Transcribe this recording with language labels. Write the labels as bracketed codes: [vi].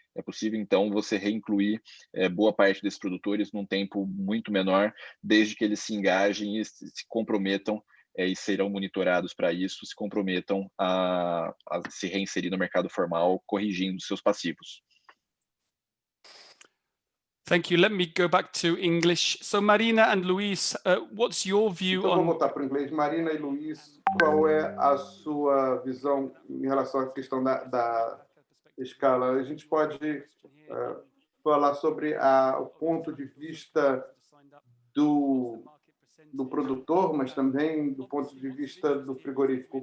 [pt] É possível, então, você reincluir boa parte desses produtores num tempo muito menor, desde que eles se engajem e se comprometam, e serão monitorados para isso, se comprometam a se reinserir no mercado formal, corrigindo seus passivos. [en] Thank you. Let me go back to English. So, Marina and Luis, what's your view [pt] então, [en] on... [pt] vou voltar para o inglês. Marina e Luis, qual é a sua visão em relação à questão da escala? A gente pode falar sobre o ponto de vista do produtor, mas também do ponto de vista do frigorífico.